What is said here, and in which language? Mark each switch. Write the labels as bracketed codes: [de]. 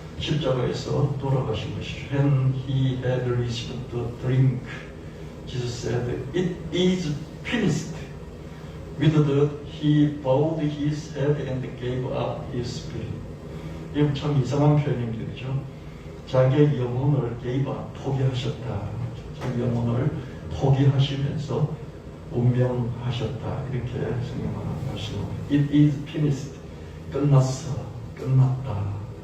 [ko] 십자가에서 돌아가신 것이죠. [en] When he had received the drink, Jesus said, "It is finished." With that, he bowed his head and gave up his spirit. [ko] 이건 참 이상한 표현입니다. 그죠? 자기의 영혼을 [en] gave up, [ko] 포기하셨다. 자기 영혼을 포기하시면서 운명하셨다. 이렇게 성경은 말씀합니다. [en] It is finished. [ko] 끝났어. 끝났다.